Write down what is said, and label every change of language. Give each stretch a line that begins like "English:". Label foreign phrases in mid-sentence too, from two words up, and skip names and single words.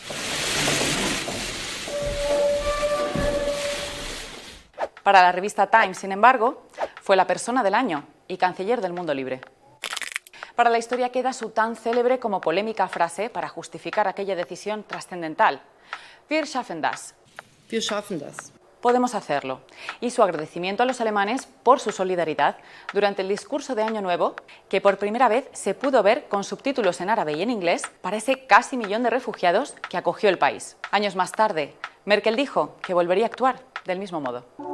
Spanish: Para la revista Time, sin embargo, fue la persona del año y canciller del mundo libre. Para la historia queda su tan célebre como polémica frase para justificar aquella decisión trascendental:
German: Wir schaffen das. Wir schaffen das.
Spanish: Podemos hacerlo. Y su agradecimiento a los alemanes por su solidaridad durante el discurso de Año Nuevo, que por primera vez se pudo ver con subtítulos en árabe y en inglés para ese casi millón de refugiados que acogió el país. Años más tarde, Merkel dijo que volvería a actuar del mismo modo.